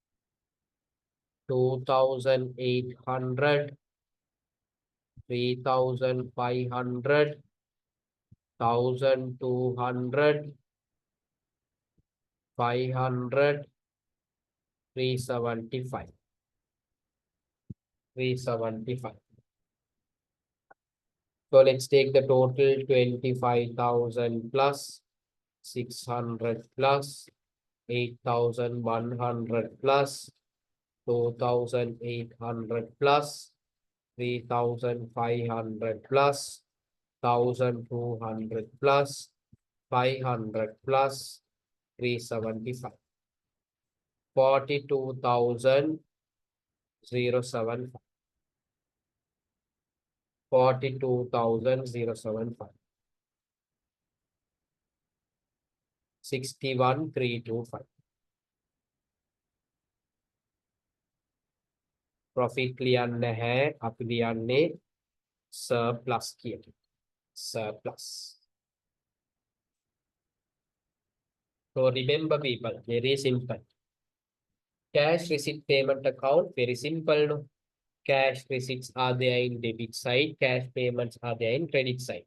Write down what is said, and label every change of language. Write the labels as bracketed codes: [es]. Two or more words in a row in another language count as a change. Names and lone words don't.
[en] 2,800, 3,500, 1,200, 500, 375. 375. So let's take the total 25,000 plus 600 plus 8,100 plus 2,800 plus 3,500 plus 1,200 plus 500 plus 375. 42,075. 42,075. 61,325. [si] Profit ලියන්න හැ අපි ලියන්නේ surplus කියන surplus. [en] So remember people, very simple. Cash receipt payment account, very simple no. Cash receipts are there in debit side, cash payments are there in credit side.